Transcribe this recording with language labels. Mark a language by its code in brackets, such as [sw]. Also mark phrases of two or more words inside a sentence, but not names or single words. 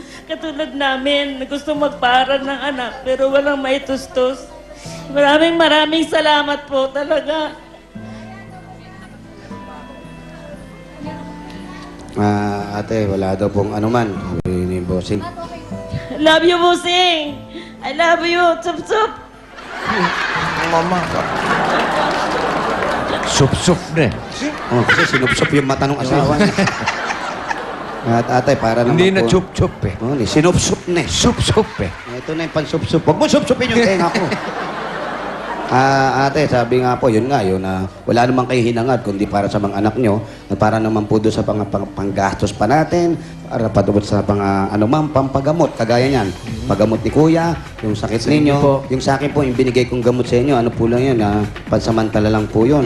[tl] Katulad namin na gusto magpaaral ng anak pero walang maitustos. Maraming salamat po talaga. Ate, wala daw pong anuman. Sabi ni Bossing. [en] Love you, Busing. I love you. [tl] Sup, sup. Mama. Sup-sup na. Kasi sinupsup yung mata ng asawa niya. At ate, para naman Hindi na po. chup-chup eh. Sinupsup na. Sup-sup eh. Ito na yung pansupsup. Huwag mo supsupin yung tenga ko. Ate, sabi nga po, yun nga, wala namang kayo hinangad, kundi para sa mga anak nyo, at para naman po doon sa panggastos pa natin, para patubot sa pampagamot, kagaya niyan. Pagamot ni Kuya, yung sakit ninyo, yung sa akin po, yung binigay kong gamot sa inyo, ano po lang yun, pansamantala lang po yun.